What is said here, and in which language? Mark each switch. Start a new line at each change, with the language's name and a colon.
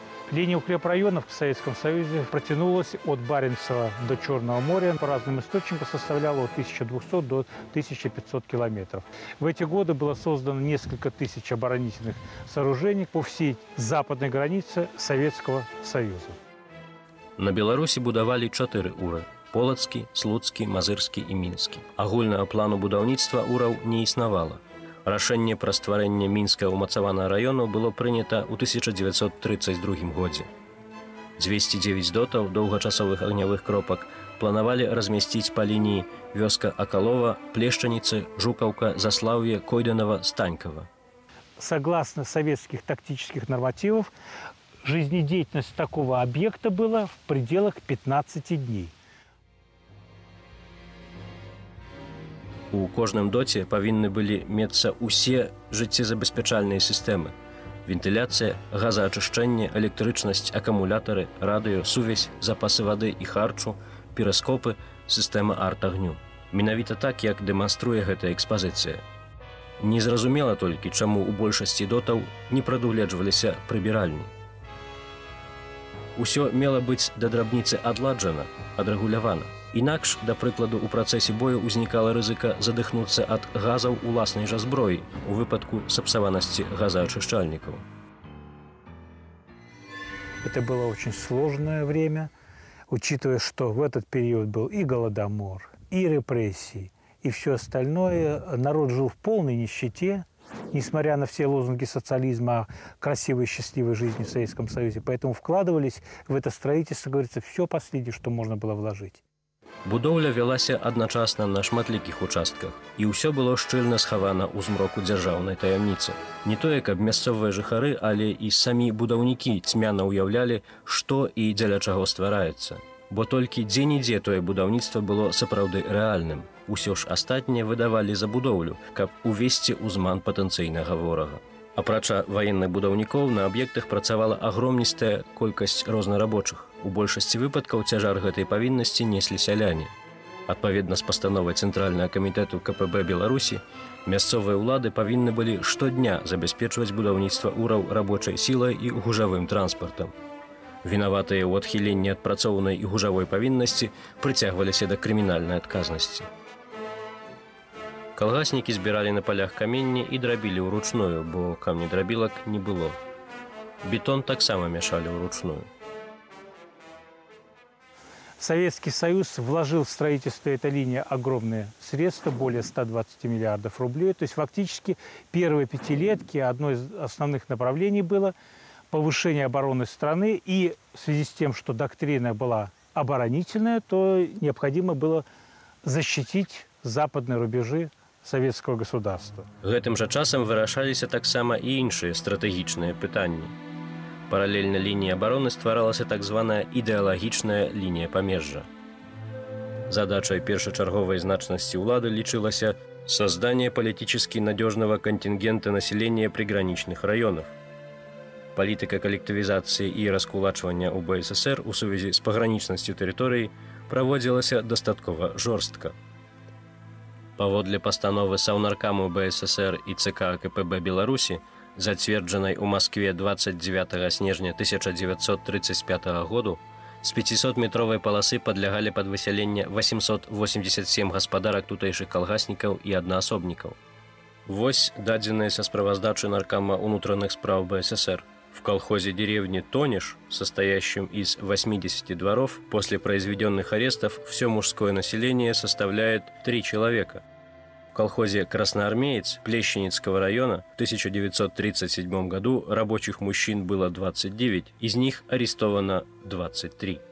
Russian: Линия укрепрайонов в Советском Союзе протянулась от Баренцева до Черного моря. По разным источникам составляла от 1200 до 1500 километров. В эти годы было создано несколько тысяч оборонительных сооружений по всей западной границе Советского Союза.
Belarusian: На Беларусі будавалі 4 уры – Полацкі, Слуцкі, Мазырскі і Мінскі. Агульнага плану будаўніцтва ураў не існавала. Рашэнне пра стварэнне мінскага ўмацаванага раёну было прынята ў 1932 годзе. 209 дотаў доўгачасовых агнявых кропак планавалі размясціць па лініі вёска Акалова, Плешчаніцы, Жукаўка, Заслаўе, Койданова, Станькова.
Russian: Согласно советских тактических нормативов, жизнедеятельность такого объекта была в пределах 15 дней.
Belarusian: У кожным доце павінны былі мецца ўсе жыццезабеспячальныя сістэмы. Вентыляцыя, газаачышчэнне, электрычнасць, акумулятары, радыё, сувязь, запасы вады і харчу, перыскопы, сістэма арт-агню. Менавіта так, як дэманструе гэтая экспазіцыя. Незразумела толькі, чаму ў большасці дотаў не прадугледжваліся прыбіральні. Усё мела быць да драбніцы адладжана, адрэгулявана. Інакш, да прыкладу, у працэсе бою ўзнікала рызыка задыхнуцца ад газаў уласнай жа зброі у выпадку сапсаванасці газаачышчальнікаў.
Russian: Это было очень сложное время, учитывая, что в этот период был и голодомор, и репрессии, и все остальное. Народ жил в полной нищете, несмотря на все лозунги социализма о красивой и счастливой жизни в Советском Союзе. Поэтому вкладывались в это строительство, говорится, все последнее, что можно было вложить.
Belarusian: Будоўля вялася адначасна на шматлікіх участках, і ўсё было шчыльна схавана ў змроку дзяржаўнай таямніцы. Не тое, каб мясцовыя жыхары, але і самі будаўнікі цьмяна ўяўлялі, што і дзеля чаго ствараецца. Бо толькі дзе-нідзе тое будаўніцтва было сапраўды рэальным. Усё ж астатняе выдавалі за будоўлю, каб увесці ў зман патэнцыйнага ворага. Апрача ваенных будаўнікоў на аб'ектах працавала агромністая колькасць рознарабочых. У большасці выпадкаў цяжар гэтай павіннасці неслі сяляне. Адпаведна з пастановай Цэнтральнага камітэту КПБ Беларусі, мясцовыя ўлады павінны былі штодня забяспечваць будаўніцтва ураў рабочай сілай і гужавым транспартам. Вінаватыя ў адхіленні ад працоўнай і гужавой павіннасці прыцягваліся да крымінальнай адказнасці. Калгаснікі збіралі на палях каменне і драбілі ўручную, бо камнедрабілак не было. Бетон таксама мяшалі ўручную.
Russian: Советский Союз вложил в строительство этой линии огромные средства, более 120 миллиардов рублей. То есть фактически первые пятилетки одно из основных направлений было повышение обороны страны. И в связи с тем, что доктрина была оборонительная, то необходимо было защитить западные рубежи советского государства.
Belarusian: Гэтым жа часам вырашаліся таксама і іншыя стратэгічныя пытанні. Паралельна лініі абароны стваралася так званая ідэалагічная лінія памежжа. Задачай першачарговай значнасці ўлады лічылася
Russian: создание политически надежного контингента населения приграничных районов. Политика коллективизации и раскулачивания
Belarusian: у БССР у сувязі з пагранічнасцю тэрыторыі праводзілася дастаткова жорстка. Паводле пастановы Саўнаркаму БССР і ЦК КПБ Беларусі, зацверджанай у Москве 29 снежня 1935 году, з 500-метровай паласы падлягалі пад высяленне 887 гаспадарак тутэйшых калгаснікаў і аднаасобнікаў. Вось дадзеныя са справаздачы Наркама унутраных спраў БССР.
Russian: В колхозе деревни Тониш, состоящем из 80 дворов, после произведенных арестов все мужское население составляет 3 человека. В колхозе Красноармеец Плещеницкого района в 1937 году рабочих мужчин было 29, из них арестовано 23.